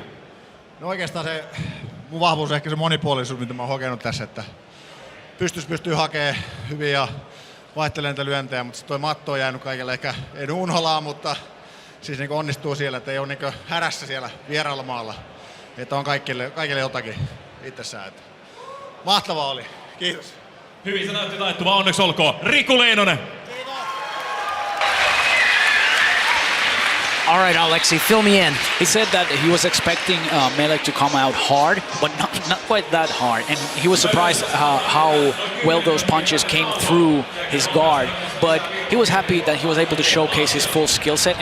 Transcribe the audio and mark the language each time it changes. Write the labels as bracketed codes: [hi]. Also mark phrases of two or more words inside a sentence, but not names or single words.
[fi] No oikeastaan se mun vahvuus ehkä se monipuolisuus, mitä mä oon hokenut tässä, että pystyy hakemaan hyvin ja vaihtelemaan niitä lyöntejä, mutta toi matto on jäänyt kaikille ehkä ei unholaan, mutta siis niin onnistuu siellä, että ei ole niin härässä siellä vieraalla maalla, että on kaikille jotakin itsessään. Että mahtavaa oli. Kiitos. Hyvin se näytti taittuva, onneksi olkoon. Riku Leinonen. [en] All right, Alexi, fill me in. He said that he was expecting Melek to come out hard, but not quite that hard. And he was surprised how well those punches came through his guard. But he was happy that he was able to showcase his full skill set.